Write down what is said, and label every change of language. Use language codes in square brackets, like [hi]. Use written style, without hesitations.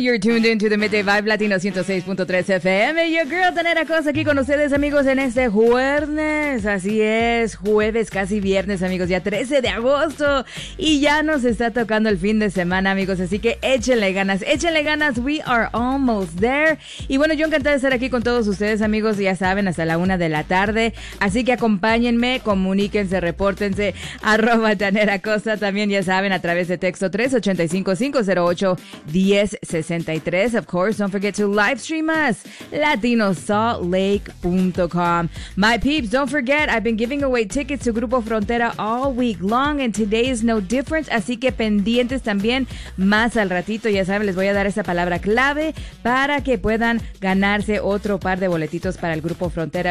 [en] You're tuned into the Midday Vibe Latino 106.3 FM. Your girl, [es] Daneta Costa, aquí con ustedes, amigos, en este jueves. Así es, jueves, casi viernes, amigos, ya 13 de agosto. Y ya nos está tocando el fin de semana, amigos, así que échenle ganas, [en] we are almost there. [es] Y bueno, yo encantada de estar aquí con todos ustedes, amigos, ya saben, hasta la una de la tarde. Así que acompáñenme, comuníquense, repórtense, arroba Daneta Costa, también ya saben, a través de texto 385-50. 08-1063. [en] Of course, don't forget to live stream us latinosaltlake.com. My peeps, don't forget, I've been giving away tickets to Grupo Frontera all week long, and today is no different, [es] así que pendientes también más al ratito, ya saben, les voy a dar esa palabra clave para que puedan ganarse otro par de boletitos para el Grupo Frontera.